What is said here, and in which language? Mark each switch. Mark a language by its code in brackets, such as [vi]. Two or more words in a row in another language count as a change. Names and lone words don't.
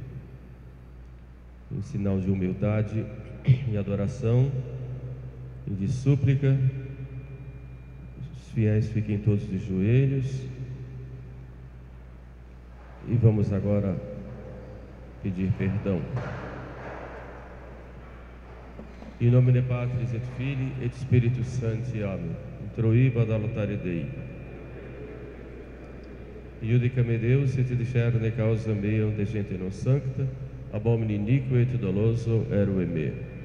[pt] Em sinal de humildade e adoração e de súplica, os fiéis fiquem todos de joelhos e vamos agora pedir perdão. [la] In nomine Patris et Filii et Spiritus Sancti. Amém. Introiba ad altare Dei. Iudica-me Deus, et discerne causa mea, de gente non sancta, ab homini iniquo et doloso erue me.